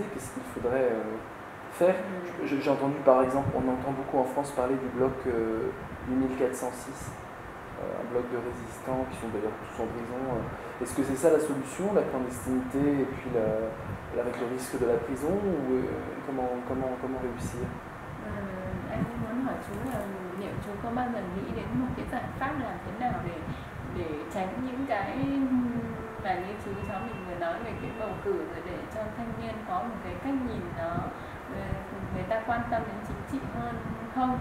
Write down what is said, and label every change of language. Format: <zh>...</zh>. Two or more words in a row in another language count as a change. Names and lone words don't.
<fr>Qu'est-ce qu'il faudrait faire? J'ai entendu par exemple, on entend beaucoup en France parler du bloc 8406, un bloc de résistants qui sont d'ailleurs tous en prison. Est-ce que c'est ça la solution, la clandestinité et puis avec le risque de la prison, ou comment réussir?</fr> <vi>Anh muốn hỏi chú là liệu chú có bao giờ nghĩ đến một cái giải pháp làm thế nào để tránh những cái mà như chú cháu mình vừa nói về cái bầu cử, rồi để cho thanh niên có một cái cách nhìn nó người ta quan tâm đến chính trị hơn không?</vi>